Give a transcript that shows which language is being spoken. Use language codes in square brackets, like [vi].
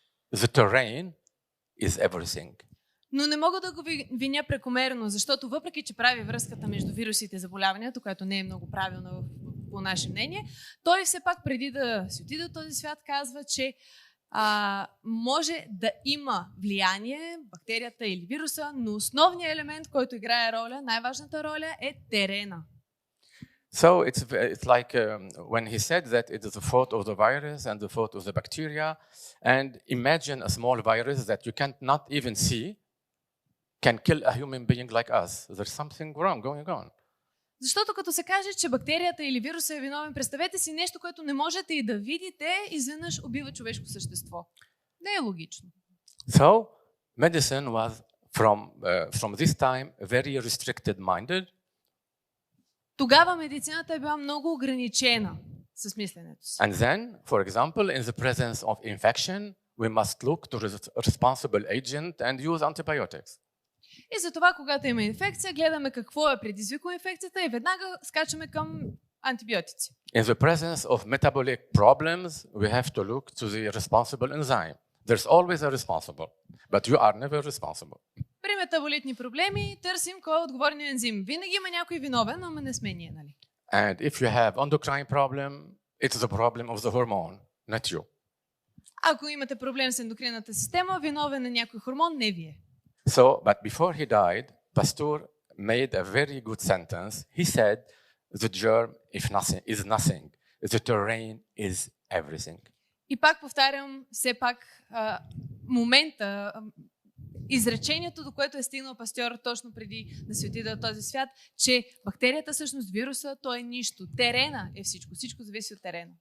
[en] The terrain is everything. [bg] Но не мога да го виня прекомерно, защото въпреки, че прави връзката между вирусите и заболяванията, което не е много правилно по наше мнение, той все пак преди да си отиде от този свят казва, че може да има влияние, бактерията или вируса, но основният елемент, който играе роля, най-важната роля е терена. [en] So it's like when he said that it is the fault of the virus and the fault of the bacteria, and imagine a small virus that you cannot even see can kill a human being like us. There's something wrong going on. [bg] Защото като се каже, че бактерията или вируса е виновен, представете си нещо, което не можете и да видите, изведнъж убива човешко същество. Не е логично. [en] So medicine was from this time very restricted minded. [bg] Тогава медицината е била много ограничена с мисленето си. [en] And then, for example, in the presence of infection, we must look to the responsible agent and use antibiotics. [bg] И затова, когато има инфекция, гледаме какво е предизвикало инфекцията и веднага скачаме към антибиотици. [en] In the presence of metabolic problems, we have to look to the responsible enzyme. There's always a responsible, but you are never responsible. [bg] При метаболитни проблеми търсим кой е отговорният ензим. Винаги има някой виновен, но не сме ние, нали? [en] And if you have endocrine problem, it's the problem of the hormone, not you. [bg] Ако имате проблем с ендокринната система, виновен е някой хормон, не вие. [en] So, but before he died, Pasteur made a very good sentence. He said, the germ is nothing. The terrain is everything. [bg] И пак повтарям, все пак момента, изречението, до което е стигнал Пастьор точно преди да се отиде от този свят, че бактерията, всъщност вируса, то е нищо. Терена е всичко. Всичко зависи от терена.